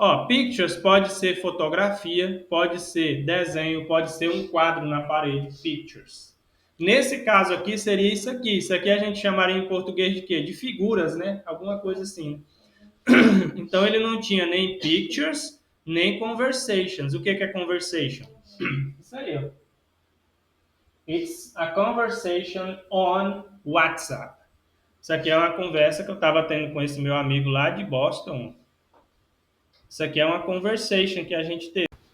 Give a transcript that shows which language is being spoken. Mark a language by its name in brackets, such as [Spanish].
[Portuguese] Pictures pode ser fotografia, pode ser desenho, pode ser um quadro na parede. Pictures. Nesse caso aqui, seria isso aqui. Isso aqui a gente chamaria em português de quê? De figuras, né? Alguma coisa assim. Então, ele não tinha nem pictures, nem conversations. O que é conversation? Isso aí, ó. [English] It's a conversation on WhatsApp. [Portuguese] Isso aqui é uma conversa que eu estava tendo com esse meu amigo lá de Boston. Isso aqui é uma conversation que a gente teve.